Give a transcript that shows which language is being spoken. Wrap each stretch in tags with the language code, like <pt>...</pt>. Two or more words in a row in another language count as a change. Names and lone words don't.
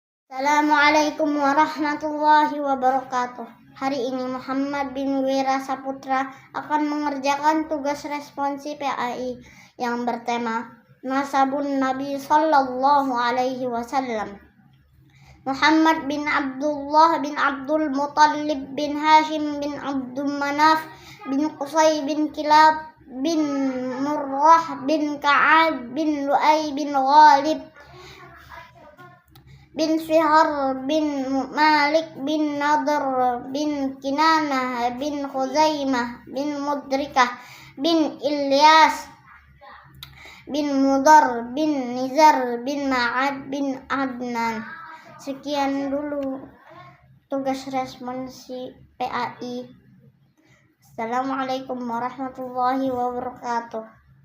<id>Assalamualaikum warahmatullahi wabarakatuh. Hari ini Muhammad bin Wira Saputra akan mengerjakan tugas responsi PAI yang bertema Nasabun Nabi Sallallahu Alaihi Wasallam. Muhammad bin Abdullah bin Abdul Muttalib bin Hashim bin Abdul Manaf bin Qusay bin Kilab bin Murrah bin Ka'ab bin Lu'ay bin Ghalib bin Fihr bin Malik bin Nadr bin Kinanah bin Khuzaimah bin Mudrikah bin Ilyas bin Mudar bin Nizar bin Ma'ad bin Adnan. Sekian dulu tugas responsi PAI. Assalamualaikum warahmatullahi wabarakatuh.</id>